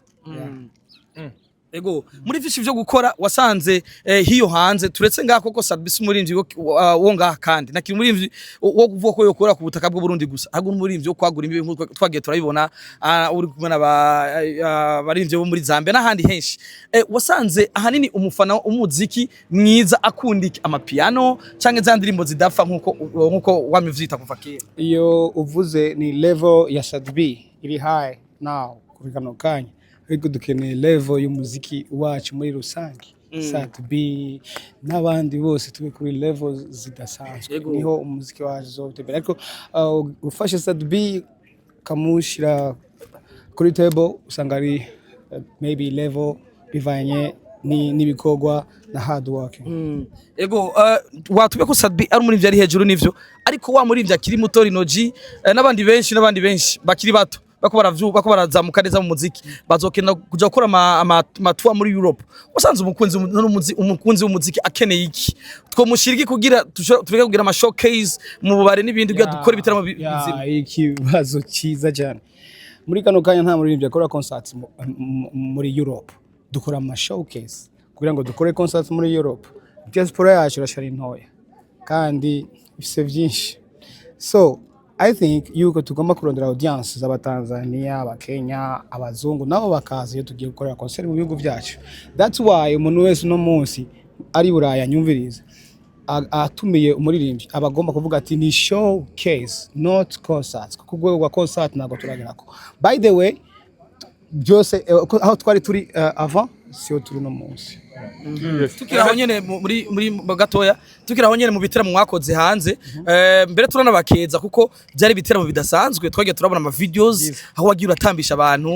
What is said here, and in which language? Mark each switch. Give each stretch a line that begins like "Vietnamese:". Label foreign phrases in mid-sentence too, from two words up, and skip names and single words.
Rundi: Ego muri vyinshi byo gukora wasanze hiyo hanze, turetse ngaho koko Sadbi umurimvyi wo ngaha, kandi nakiri umurimvyi wo kuvuga ko yokora ku butaka bw'u Burundi gusa, ahubwo umurimvyi wo kwagura imbibe nk'uko twagiye turabibona, uri kumwe n'abarimvyi bo muri Zambia n'ahandi henshi. Wasanze ahanini umufana umuziki mwiza akundika amapiano canke za ndirimbo zidapfa nk'uko wamivyita kuva kera? Iyo uvuze ni level ya Sadbi iri
English: high now
Rundi: kuri kano kanya, ariko dukeneye level y'umuziki wacu muri rusange. Sadbi n'abandi bose turi kuri level zidasanzwe, niho umuziki wacu uzotembera. Ariko ufashe Sadbi kamushira kuri table usanga ari
English: maybe level
Rundi: bivanye n'ibikorwa na
English: hard working.
Rundi: Ego watube ko Sadbi ari umurivyi ari hejuru nivyo, ariko wa murivyi akiri muto Rinoji n'abandi benshi bakiri bato bako barazamuka neza mu muziki, bazokenda kuja gukora amatua muri Europe. Wasanze umukunzi w'umuziki akeneye iki? Twomushiriki kugira tureke kugira ama showcase mu bubare n'ibindi kugira dukora ibitaramo bizima? Ikibazo cyiza cyane. Muri kano kanya nta muririmbyi akora concerts muri Europe, dukora ama showcase kugira ngo dukore concerts muri Europe. Diaspora yacu irashari ntoya kandi ifise byinshi,
English: so I think
Rundi: yuko tugomba kurondera audience z'abatanzania, abakenya, abazungu nabo bakaza iyo tugiye gukora concert mu bihugu byacu.
English: That's why
Rundi: umuntu wese no munsi ari Buraya nyumviriza atumiye umuririmbyi abagomba kuvuga ati ni
English: showcase not concerts,
Rundi: kuko rwego rwa concert ntago turagerako.
English: By the way
Rundi: byose aho twari turi avant sio turi no munsi. Tukiraho nyene muri gatoya, tukiraho nyene mu bitaramo mwakoze hanze, mbere turana bakeza kuko byari bitaramo bidasanzwe, twagiye turabona ama videos aho wagiye uratambisha abantu.